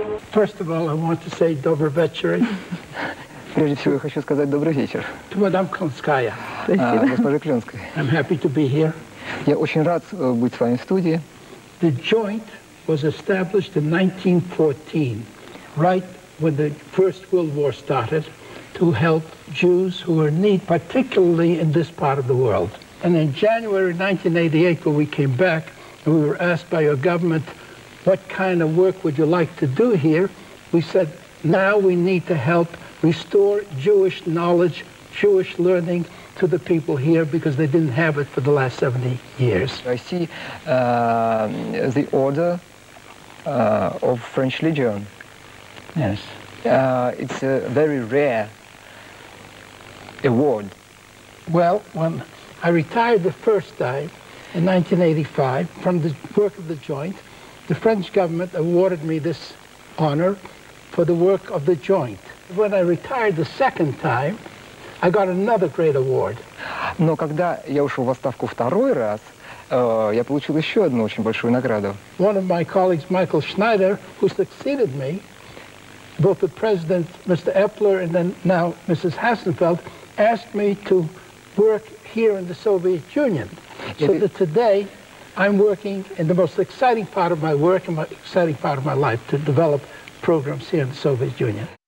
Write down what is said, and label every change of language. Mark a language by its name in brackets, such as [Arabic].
[English] First of all, I want to say [Russian] добрый вечер. Прежде всего, я хочу сказать добрый вечер. [English] To Madame Klinskaya. [Russian] Госпоже Клинской. [English] I'm happy to be here. [Russian] Я очень рад быть с вами в студии. [English] The joint was established in 1914, right when the First World War started, to help Jews who were in need, particularly in this part of the world. And in January 1988, when we came back, and we were asked by your government, what kind of work would you like to do here? We said, now we need to help restore Jewish knowledge, Jewish learning to the people here because they didn't have it for the last 70 years. I see the order of French Legion. Yes. It's a very rare award. Well, when I retired the first time in 1985 from the work of the joint, the French government awarded me this honor for the work of the joint. When I retired the second time, I got another great award. [Russian] Но когда я ушел в отставку второй раз, я получил еще одну очень большую награду. [English] One of my colleagues, Michael Schneider, who succeeded me, both the president, Mr. Epler, and then now Mrs. Hassenfeld, asked me to work here in the Soviet Union. So that today, I'm working in the most exciting part of my work and my exciting part of my life to develop programs here in the Soviet Union.